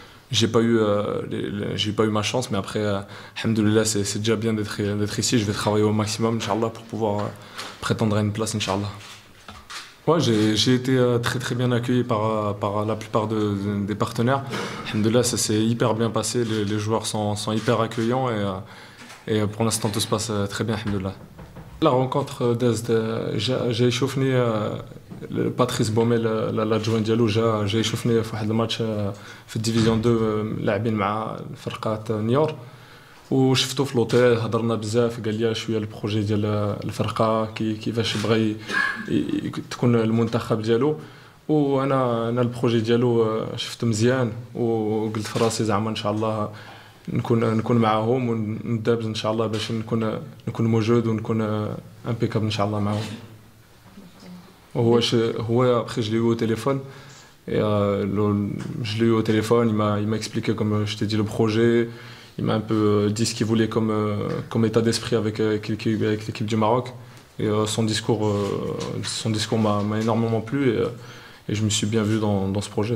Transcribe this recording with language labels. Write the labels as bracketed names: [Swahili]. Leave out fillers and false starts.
[French] J'ai pas eu ma chance, mais après, alhamdoulilah, c'est déjà bien d'être ici. Je vais travailler au maximum, Inch'Allah, pour pouvoir prétendre à une place, Inch'Allah. Ouais, j'ai été très très bien accueilli par la plupart des partenaires. Alhamdoulilah, ça s'est hyper bien passé, les joueurs sont hyper accueillants et pour l'instant tout se passe très bien, alhamdoulilah. La rencontre d'Azd, j'ai échauffé Patrice Baumel, l'adjoint [Arabic] ديالو j'ai échauffé في واحد الماتش في الديفيزيون 2 لاعبين مع فرقة نيور وشفتو في لوطيل هضرنا بزاف قال لي شويه البروجي ديال الفرقه كيفاش بغى تكون المنتخب ديالو وانا البروجي ديالو شفته مزيان وقلت في راسي زعما ان شاء الله نكون معاهم وندابز ان شاء الله باش نكون موجود ونكون امبيكابل ان شاء الله معاهم. [French] هو après je l'ai eu au téléphone et je l'ai eu au téléphone, il m'a expliqué comme je t'ai dit le projet. Il m'a un peu dit ce qu'il voulait comme état d'esprit avec l'équipe du Maroc. Et son discours m'a énormément plu et je me suis bien vu dans ce projet.